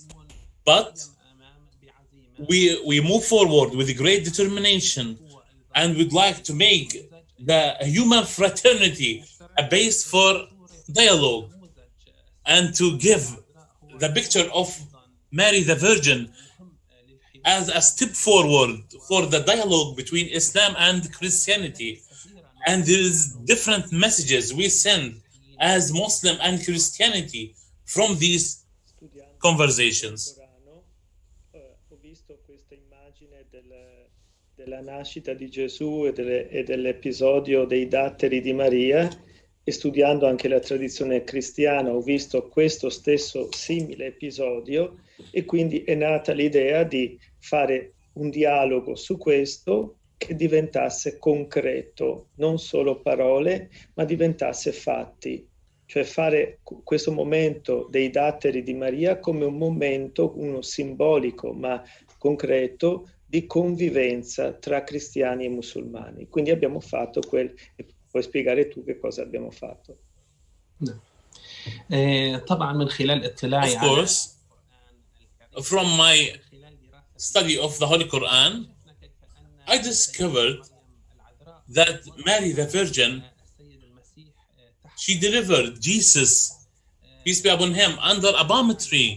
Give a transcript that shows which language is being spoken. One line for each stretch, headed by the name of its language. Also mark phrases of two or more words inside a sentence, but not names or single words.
English: But we move forward with great determination and would like to make the human fraternity a base for dialogue and to give the picture of Mary the Virgin as a step forward for the dialogue between Islam and Christianity. And there is different messages we send as Muslim and Christianity from these conversations.
Italian: Ho visto questa immagine della nascita di Gesù e dell'episodio dei datteri di Maria, e studiando anche la tradizione cristiana ho visto questo stesso simile episodio, e quindi è nata l'idea di fare un dialogo su questo che diventasse concreto, non solo parole, ma diventasse fatti. Cioè fare questo momento dei datteri di Maria come un momento, uno simbolico ma concreto, di convivenza tra cristiani e musulmani. Quindi abbiamo fatto puoi spiegare tu che cosa abbiamo fatto?
Arabic: طبعا من خلال اطلاعي
English: Of course, from my study of the Holy Quran, I discovered that Mary the Virgin, she delivered Jesus, peace be upon him, under a palm tree.